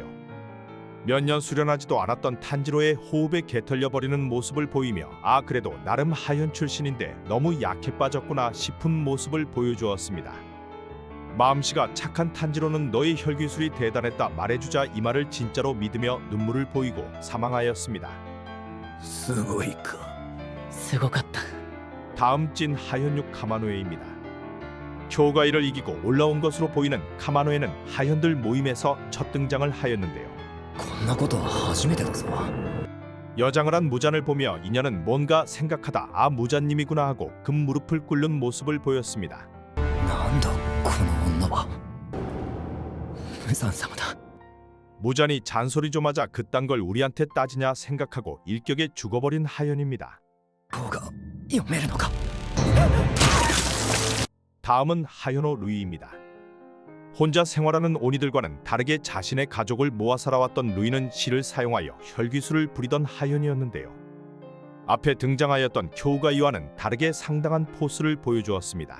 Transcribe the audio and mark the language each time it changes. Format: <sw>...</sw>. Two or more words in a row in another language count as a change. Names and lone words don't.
<ko>몇 년 수련하지도 않았던 탄지로의 호흡에 개털려버리는 모습을 보이며 그래도 나름 하현 출신인데 너무 약해 빠졌구나 싶은 모습을 보여주었습니다. 마음씨가 착한 탄지로는 너의 혈기술이 대단했다 말해주자 이 말을 진짜로 믿으며 눈물을 보이고 사망하였습니다.</ko> <ja>すごいか。すごかった。</ja> <ko>다음 찐 하현육 카마노에입니다. 쿄우가이를 이기고 올라온 것으로 보이는 카마노에는 하현들 모임에서 첫 등장을 하였는데요.</ko> <ja>こんなことは初めてだぞ。</ja> <ko>여장을 한 무잔을 보며 이녀는 뭔가 생각하다 무잔님이구나 하고 금 무릎을 꿇는 모습을 보였습니다.</ko> <ja>なんだこの女は。無惨様だ。</ja> <ko>무잔이 잔소리 좀 하자 그딴 걸 우리한테 따지냐 생각하고 일격에 죽어버린 하현입니다.</ko> <ja>こうが読めるのか。</ja> <ko>다음은 하현호 루이입니다. 혼자 생활하는 오니들과는 다르게 자신의 가족을 모아 살아왔던 루이는 실을 사용하여 혈기술을 부리던 하현이었는데요. 앞에 등장하였던 쿄우가이와는 다르게 상당한 포스를 보여주었습니다.</ko>